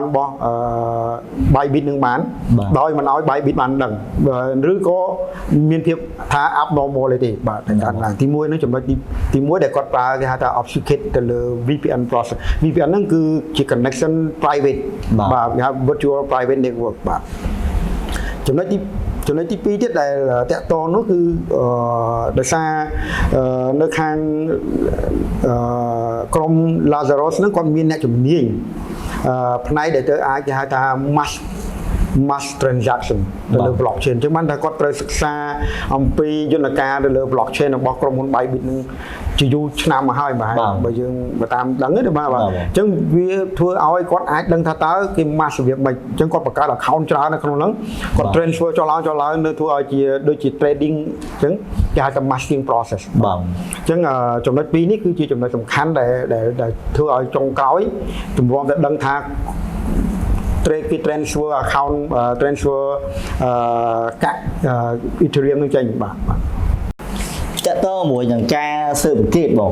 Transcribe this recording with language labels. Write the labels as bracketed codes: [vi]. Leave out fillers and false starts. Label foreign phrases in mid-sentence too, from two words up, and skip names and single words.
[km] របស់ Bybit នឹងបានដោយមិនឲ្យ Bybit បានដឹងឬក៏មានភាពថា abnormality បាទតែកើតឡើងទី1នឹងចំណុចទី1ដែលគាត់ប្រើគេហៅថា obfuscate ទៅលើ [en] VPN process [km] VPN ហ្នឹងគឺជា [en] connection private [km] បាទគេហៅ [en] virtual private network [km] បាទចំណុចទី2ទៀតដែលតាក់ទងនោះគឺដោយសារនៅខាង ក្រុម Lazarus ហ្នឹងគាត់មានអ្នកជំនាញផ្នែកដែលទៅអាចគេហៅថា [en] mass transaction [km] ទៅលើ blockchain អញ្ចឹងបានថាគាត់ត្រូវសិក្សាអំពីយន្ត ការទៅលើ blockchain របស់ក្រុមហ៊ុន Bybit នឹងជាយូរឆ្នាំមកហើយបាទបើយើងតាមដឹងទេបាទអញ្ចឹងវាធ្វើឲ្យគាត់អាចដឹងថាតើគេ mass វាមិនអញ្ចឹងគាត់បង្កើត account ច្រើននៅក្នុងហ្នឹងគាត់ transfer ចុះឡើងនៅធ្វើឲ្យជាដូចជា trading អញ្ចឹងគេហៅថា [en] masking process [km] បាទអញ្ចឹងចំណុចពីរនេះគឺជាចំណុចសំខាន់ដែលធ្វើឲ្យចុងក្រោយទម្រាំតែដឹងថាគេ [en] transfer account transfer [km] កាក់ Ethereum នឹងចេញបាទ តាក់ទងមួយនឹងការស៊ើបអង្កេតបង